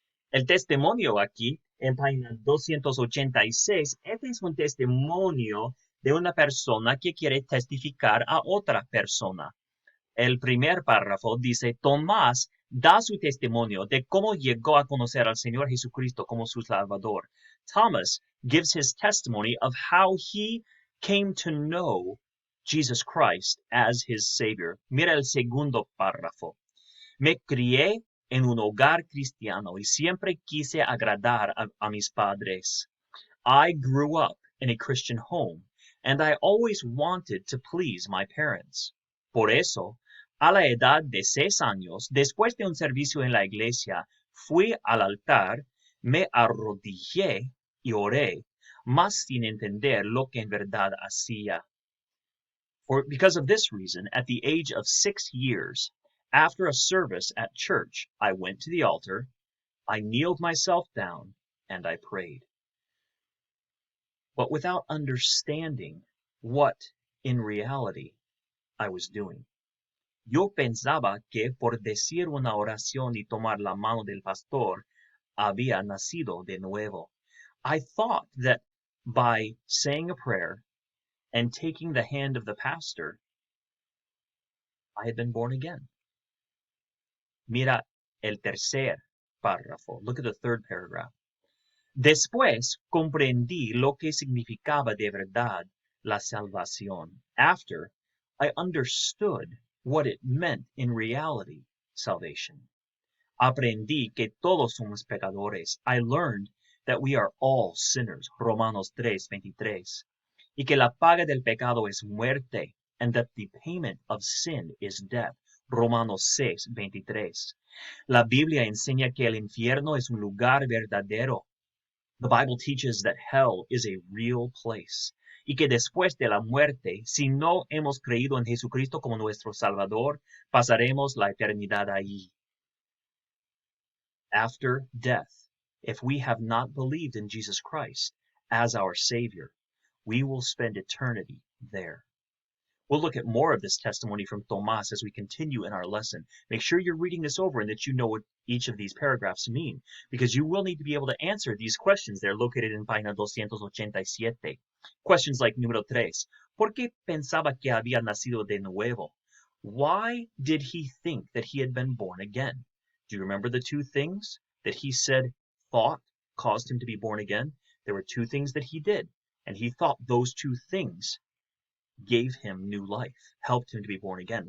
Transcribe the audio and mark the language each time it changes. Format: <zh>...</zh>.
<es>El testimonio aquí, en página 286, este es un testimonio de una persona que quiere testificar a otra persona. El primer párrafo dice, Tomás da su testimonio de cómo llegó a conocer al Señor Jesucristo como su Salvador.</es> <en>Thomas gives his testimony of how he came to know Jesus Christ as his Savior.</en> <es>Mira el segundo párrafo. Me crié en un hogar cristiano y siempre quise agradar a mis padres.</es> <en>I grew up in a Christian home, and I always wanted to please my parents.</en> <es>Por eso, a la edad de 6 años, después de un servicio en la iglesia, fui al altar, me arrodillé y oré, más sin entender lo que en verdad hacía.</es> <en>Because of this reason, at the age of 6 years, after a service at church, I went to the altar, I kneeled myself down, and I prayed. But without understanding what, in reality, I was doing.</en> <es>Yo pensaba que por decir una oración y tomar la mano del pastor, había nacido de nuevo.</es> <en>I thought that by saying a prayer and taking the hand of the pastor, I had been born again.</en> <es>Mira el tercer párrafo.</es> <en>Look at the third paragraph.</en> <es>Después comprendí lo que significaba de verdad la salvación.</es> <en>After, I understood what it meant in reality, salvation.</en> <es>Aprendí que todos somos pecadores.</es> <en>I learned that we are all sinners, Romanos 3:23.</en> <es>Y que la paga del pecado es muerte,</es> <en>and that the payment of sin is death,</en> <es>Romanos 6:23. La Biblia enseña que el infierno es un lugar verdadero.</es> <en>The Bible teaches that hell is a real place.</en> <es>Y que después de la muerte, si no hemos creído en Jesucristo como nuestro Salvador, pasaremos la eternidad ahí.</es> <en>After death, if we have not believed in Jesus Christ as our Savior, we will spend eternity there. We'll look at more of this testimony from Tomás as we continue in our lesson. Make sure you're reading this over and that you know what each of these paragraphs mean, because you will need to be able to answer these questions. They're located in página 287. Questions like número 3.</en> <es>¿Por qué pensaba que había nacido de nuevo?</es> <en>Why did he think that he had been born again? Do you remember the two things that he said thought caused him to be born again? There were two things that he did, and he thought those two things gave him new life, helped him to be born again.</en>